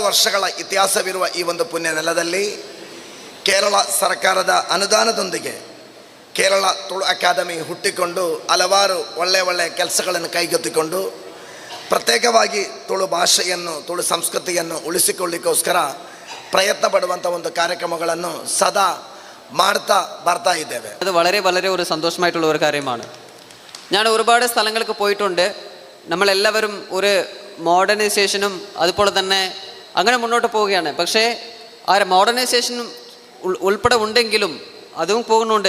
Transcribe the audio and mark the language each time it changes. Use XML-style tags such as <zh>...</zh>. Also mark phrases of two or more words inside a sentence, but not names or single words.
<kn>ವರ್ಷಗಳ ಇತಿಹಾಸವಿರುವ ಈ ಒಂದು ಪುಣ್ಯ ನೆಲದಲ್ಲಿ ಕೇರಳ ಸರ್ಕಾರದ ಅನುದಾನದೊಂದಿಗೆ ಕೇರಳ ತುಳು ಅಕಾಡೆಮಿ ಹುಟ್ಟಿಕೊಂಡು ಹಲವಾರು ಒಳ್ಳೆಯ ಕೆಲಸಗಳನ್ನು ಕೈಗೆತ್ತಿಕೊಂಡು ಪ್ರತ್ಯೇಕವಾಗಿ ತುಳು ಭಾಷೆಯನ್ನು, ತುಳು ಸಂಸ್ಕೃತಿಯನ್ನು ಉಳಿಸಿಕೊಳ್ಳಿಕ್ಕೋಸ್ಕರ ಪ್ರಯತ್ನ ಪಡುವಂಥ ಒಂದು ಕಾರ್ಯಕ್ರಮಗಳನ್ನು സദാ മാർത്താ ಬರ್ತಾ ഇದ್ದೇವೆ.</kn> <ml>അത് വളരെ വളരെ ഒരു സന്തോഷമായിട്ടുള്ള ഒരു കാര്യമാണ്. ഞാൻ ഒരുപാട് സ്ഥലങ്ങൾക്ക് പോയിട്ടുണ്ട്. നമ്മളെല്ലാവരും ഒരു മോഡേണൈസേഷനും അതുപോലെ തന്നെ അങ്ങനെ മുന്നോട്ട് പോവുകയാണ്. പക്ഷേ ആ മോഡേണൈസേഷനും ഉൾപ്പെടെ ഉണ്ടെങ്കിലും അതും പോകുന്നുണ്ട്.</ml>